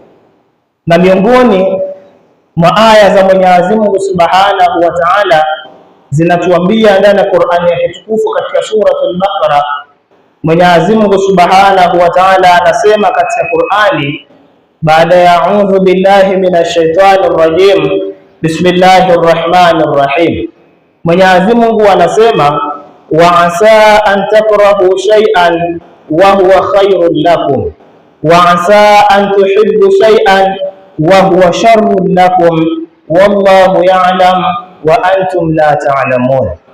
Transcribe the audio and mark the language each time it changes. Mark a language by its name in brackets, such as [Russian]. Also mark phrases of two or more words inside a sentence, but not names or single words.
[Swahili] Na miongoni mwa aya za Mwenyezi Mungu [Arabic] سبحانه وتعالى [Swahili] zinatuambia ndani ya Qur'ani ya kitukufu katika suratul Baqara, Mwenyezi Mungu [Arabic] سبحانه وتعالى [Swahili] anasema katika Qur'ani, baada ya [Arabic] أعوذ بالله من الشيطان الرجيم بسم الله الرحمن الرحيم, [Swahili] Mwenyezi Mungu anasema, [Arabic] وعسى أن تكرهوا شيئا وهو خير لكم وعسى أن تحبوا شيئا وهو شر لكم والله يعلم وأنتم لا تعلمون.